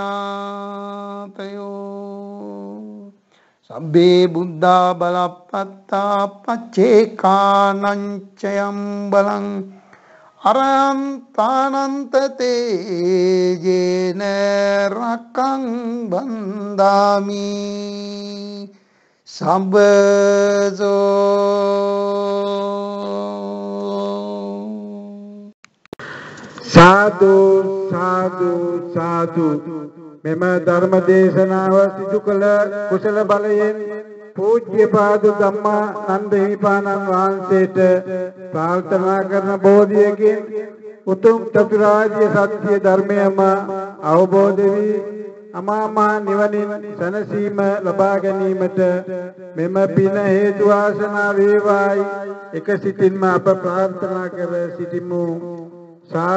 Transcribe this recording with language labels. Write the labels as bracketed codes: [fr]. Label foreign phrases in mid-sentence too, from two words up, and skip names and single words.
[pi] ඥාතයෝ සබ්බේ බුද්ධා බලප්පත්තා පච්චේකානං චයම් බලං අරන්තානන්ත තේජේන රක්කං බන්දාමි සම්බසෝ. [si] සාදු සාදු සාදු. මෙම ධර්ම දේශනාව සිදු කළ කුසල බලයෙන් පූජ්‍යපාද ධම්මානන්ද හිමිපාණන් වහන්සේට ප්‍රාර්ථනා කරන බෝධියකින් උතුම් චතුරාර්ය සත්‍ය ධර්මයම අවබෝධ වී අමා මහ නිවනින් සැනසීම ලබා ගැනීමට මෙම පින හේතු වාසනා වේවායි එක සිතින්ම අප ප්‍රාර්ථනා කර සිටිමු.